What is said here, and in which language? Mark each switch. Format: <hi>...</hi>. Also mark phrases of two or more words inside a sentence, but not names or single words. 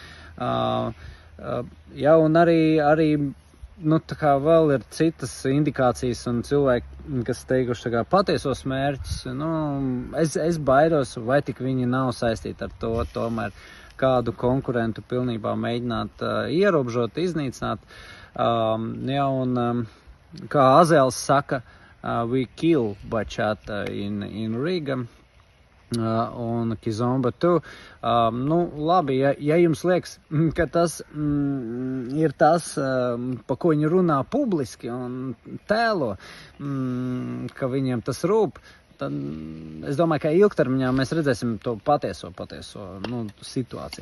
<lv>Un arī vēl ir citas indikācijas un cilvēki, kas teikuši patiesos mērķus. Es baidos, vai tik viņi nav saistīti ar to tomēr kādu konkurentu pilnībā mēģināt ierobežot, iznīcināt. Kā Azēls saka,</lv> <en>we kill bachata in Riga un kizomba too.</en> <lv>Labi, ja jums liekas, ka tas ir tas, pa ko viņi runā publiski un tēlo, ka viņiem tas rūp, tad es domāju, ka ilgtermiņā mēs redzēsim to patieso situāciju.</lv>